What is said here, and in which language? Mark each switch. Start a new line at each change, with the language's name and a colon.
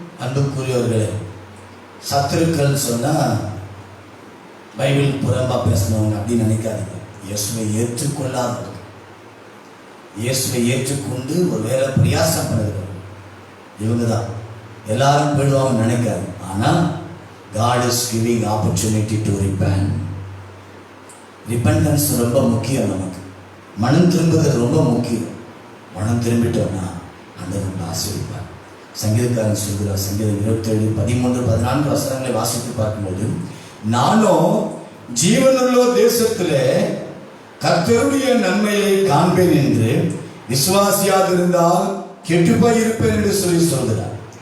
Tamil: அன்புக்குரியவர்களே, சத்துருக்கள் சொன்னா பைபிள் புறம்பா பேசணும் அப்படின்னு நினைக்காதீங்க. இயேசுவை ஏற்றுக்கொள்ளாதவர்கள், இயேசுவை ஏற்றுக்கொண்டு ஒரு வேலை பிரயாசம் பண்ணுகிறவர்கள், இவங்க தான் எல்லாரும் போயிடுவாங்கன்னு நினைக்காது.
English: ஆனால் God is giving opportunity to repent.
Tamil: Repentance ரொம்ப முக்கியம். நமக்கு மனம் திரும்புகிறது ரொம்ப முக்கியம். மனம் திரும்பிட்டோம்னா ஆண்டவர் ஆசீர்வதிப்பார். சங்கீதக்காரன் சொல்கிறார், சங்கீதம் 27, 13, 14 வசனங்களை வாசித்து பார்க்கும்போது, நானும் ஜீவனுள்ள தேசத்திலே கர்த்தருடைய நன்மையை காண்பேன் என்று விசுவாசியாக இருந்தால் கெட்டுப்போய் இருப்பேன் என்று சொல்கிறார்.